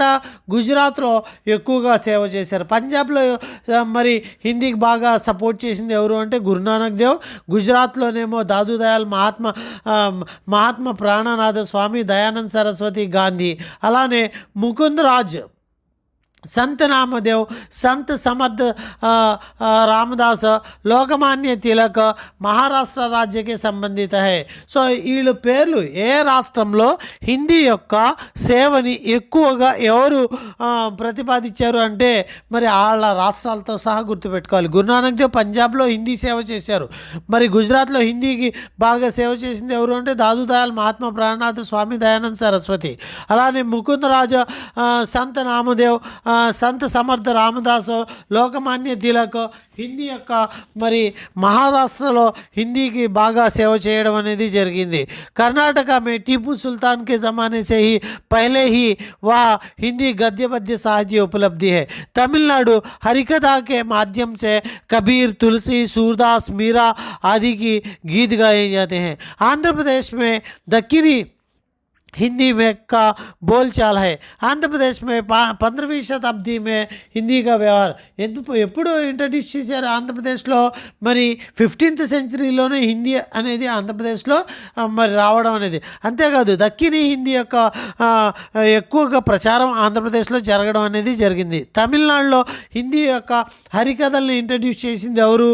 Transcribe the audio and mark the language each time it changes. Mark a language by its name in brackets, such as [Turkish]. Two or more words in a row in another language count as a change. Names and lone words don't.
[Telugu] గుజరాత్లో ఎక్కువగా సేవ చేశారు. పంజాబ్లో మరి హిందీకి బాగా సపోర్ట్ చేసింది ఎవరు అంటే గురునానక్ దేవ్. గుజరాత్లోనేమో దాదు దయాల్, మహాత్మా ప్రాణనాథ్, స్వామి దయానంద్ సరస్వతి, గాంధీ. అలానే ముకుంద్ రాజ్, [Hindi] संत नामदेव, संत समर्थ रामदास, लोकमान्य तिलक महाराष्ट्र राज्य की संबंधित है. [Telugu] సో వీళ్ళు పేర్లు ఏ రాష్ట్రంలో హిందీ యొక్క సేవని ఎక్కువగా ఎవరు ప్రతిపాదించారు అంటే మరి వాళ్ళ రాష్ట్రాలతో సహా గుర్తుపెట్టుకోవాలి. గురునానక్ దేవ్ పంజాబ్లో హిందీ సేవ చేశారు. మరి గుజరాత్లో హిందీకి బాగా సేవ చేసింది ఎవరు అంటే దాదు దయాల్, మహాత్మా ప్రాణనాథ్, స్వామి దయానంద్ సరస్వతి. అలానే ముకుంద్ రాజ, సంత నామదేవ్, సంత సమర్థ రామదాస్, లోకమాన్య తిలక్ హిందీ యొక్క మరి మహారాష్ట్రలో హిందీకి బాగా సేవ చేయడం అనేది జరిగింది. [Hindi] कर्नाटक में टीपू सुल्तान के ज़माने से ही पहले ही वह हिंदी गद्य पद्य साहित्य उपलब्धि है. तमिलनाडु हरिकथा के माध्यम से कबीर, तुलसी, सूरदास, मीरा आदि की गीत गाए जाते हैं. आंध्र प्रदेश में दक्षिणी हिंदी में का बोलचाल है. आंध्र प्रदेश में 15वीं शताब्दी में हिंदी का व्यवहार [Telugu] ఎప్పుడు ఇంట్రడ్యూస్ చేశారు ఆంధ్రప్రదేశ్లో? మరి 15th సెంచరీలోనే హిందీ అనేది ఆంధ్రప్రదేశ్లో మరి రావడం అనేది. అంతేకాదు దక్షిణీ హిందీ యొక్క ఎక్కువగా ప్రచారం ఆంధ్రప్రదేశ్లో జరగడం అనేది జరిగింది. తమిళనాడులో హిందీ యొక్క హరికథల్ని ఇంట్రడ్యూస్ చేసింది ఎవరు?